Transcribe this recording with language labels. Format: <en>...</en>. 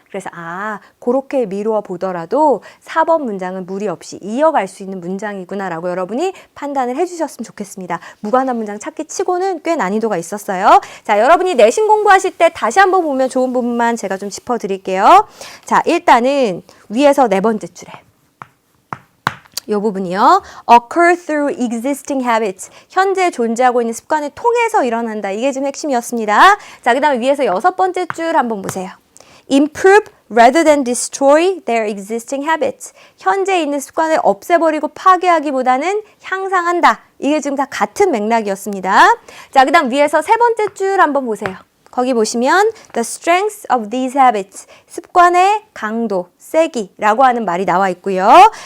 <ko>그래서 그렇게 미루어 보더라도 4번 문장은 무리 없이 이어갈 수 있는 문장이구나라고 여러분이 판단을 해주셨으면 좋겠습니다. 무관한 문장 찾기 치고는 꽤 난이도가 있었어요. 자, 여러분이 내신 공부하실 때 다시 한번 보면 좋은 부분만 제가 좀 짚어드릴게요. 자, 일단은 위에서 네 번째 줄에 이 부분이요.</ko> <en>occur through existing habits.</en> <ko>현재 존재하고 있는 습관을 통해서 일어난다. 이게 지금 핵심이었습니다. 자, 그 다음에 위에서 여섯 번째 줄 한번 보세요.</ko> <en>improve rather than destroy their existing habits.</en> <ko>현재 있는 습관을 없애버리고 파괴하기보다는 향상한다. 이게 지금 다 같은 맥락이었습니다. 자, 그 다음 위에서 세 번째 줄 한번 보세요. 거기 보시면</ko> <en>the strength of these habits,</en> <ko>습관의 강도, 세기라고 하는 말이 나와 있고요.</ko>